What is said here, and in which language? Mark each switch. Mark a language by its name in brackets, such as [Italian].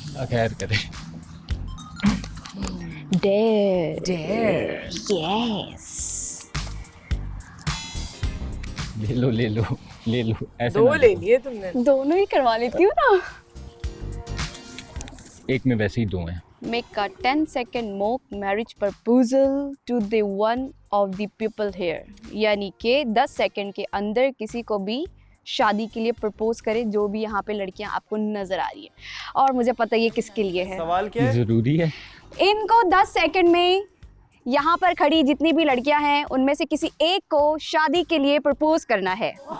[Hindi] खैर करे। [English] Dare. Dare. Yes. [Hindi] ले लो ले लो। ले लो ऐसे 2 ले लिए तुमने। दोनों ही करवा लेती हूँ ना। एक में वैसे ही 2 हैं। [English] Make a 10-second mock marriage proposal to the one of the people here. [Hindi] यानी कि 10 सेकंड के अंदर किसी को भी शादी के लिए प्रपोज करे, जो भी यहाँ पे लड़कियाँ आपको नजर आ रही है। और मुझे पता है ये किसके लिए है। सवाल क्या है? जरूरी है। इनको 10 सेकंड में यहाँ पर खड़ी जितनी भी लड़कियाँ हैं उनमें से किसी एक को शादी के लिए प्रपोज करना है।